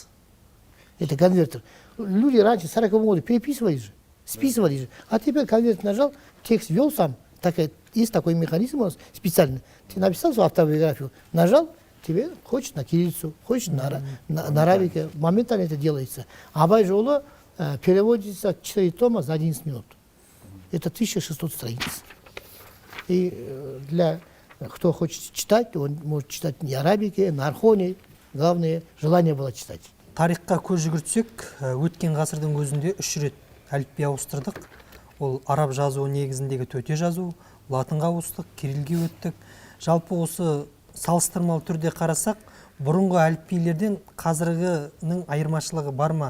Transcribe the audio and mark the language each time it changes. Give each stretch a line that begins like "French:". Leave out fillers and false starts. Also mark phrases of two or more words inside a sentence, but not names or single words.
Russian: Это конвертер. Люди раньше 40 года переписывали же, списывали же. А теперь конвертер нажал, текст ввел сам. Есть такой механизм у нас специальный. Ты написал свою автобиографию, нажал, тебе хочешь на кириллицу, хочешь на арабике. Моментально это делается. Абай жолы переводится 4 тома за 11 минут. Это 1600 страниц. И для кто хочет читать, он может читать не арабике, на архоне. Главное, желание было читать.
Kazakh: Тарихқа көз жүгіртсек, өткен ғасырдың өзінде 3 рет әліпби ауыстырдық. Ол араб жазуы негізіндегі төте жазу, латынға ауыстық, кириллге өттік. Жалпы осы салыстырмалы түрде қарасақ, бұрынғы әліпбилерден қазіргінің айырмашылығы бар ма?